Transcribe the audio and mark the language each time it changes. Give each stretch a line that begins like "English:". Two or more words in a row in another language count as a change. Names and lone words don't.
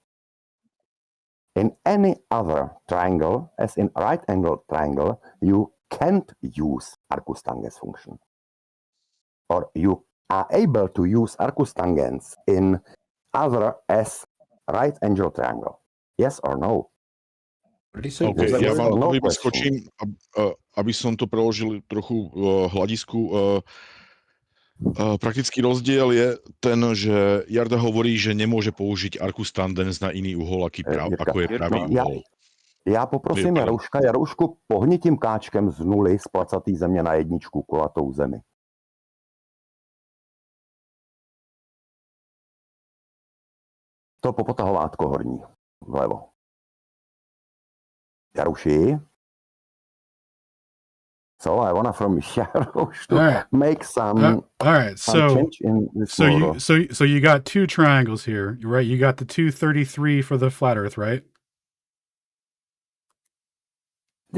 English: In any other triangle, as in right angle triangle, you can't use Arcus tangents function. Or you are able to use Arcus tangents in other as right angle triangle. Yes or no?
Slovak: OK, ja vám to iba skočím, aby som to preložil trochu hľadisku. Praktický rozdiel je ten, že Jarda hovorí, že nemôže použiť Arcus tangents na iný uhol, ako je pravý uhol.
Czech: Já poprosím Jaroušku, pohni tím káčkem z nuly z placatý země na jedničku kulatou zemi. To popotahovátko horní, vlevo. Jarouši?
English: So I want from Jarouš to make some, all right. some change in this model. So you got two triangles here, right? You got the 233 for the flat Earth, right? Yeah,